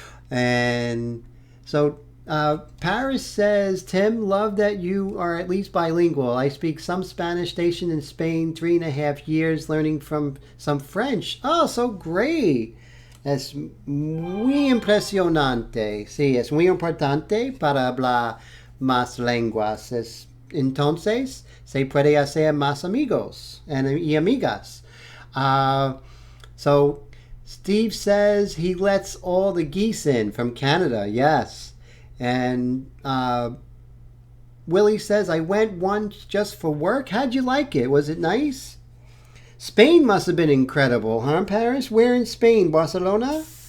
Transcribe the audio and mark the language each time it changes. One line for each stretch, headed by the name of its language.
English: And so Paris says, Tim, love that you are at least bilingual. I speak some Spanish, stationed in Spain 3.5 years, learning from some French. Oh, so great.
Spanish: Es muy impresionante. Sí, es muy importante para hablar más lenguas. Entonces, se puede hacer más amigos y amigas.
English: So, Steve says he lets all the geese in from Canada. Yes. And Willie says, I went once just for work. How'd you like it? Was it nice? Spain must have been incredible, huh, Paris? Where in Spain? Barcelona?